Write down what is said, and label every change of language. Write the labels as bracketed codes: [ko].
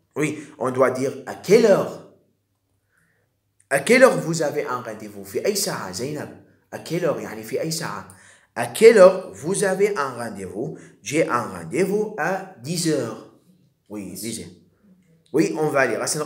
[fr] Oui, on doit dire à quelle heure. À quelle heure vous avez un rendez-vous? [ar] في أي ساعة زينب؟ [fr] À quelle heure [ar] يعني في أي ساعة? [fr] À quelle heure vous avez un rendez-vous? J'ai un rendez-vous à 10 heures. Oui, lisez. Oui, on va lire.